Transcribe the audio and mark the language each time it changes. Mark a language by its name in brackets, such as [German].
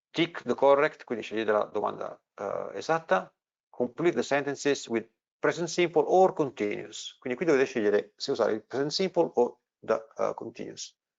[English] Tick the correct, [Italian] quindi scegliete la domanda esatta. [English] Complete the sentences with present simple or continuous. [Italian] Quindi qui dovete scegliere se usare il present simple o the continuous.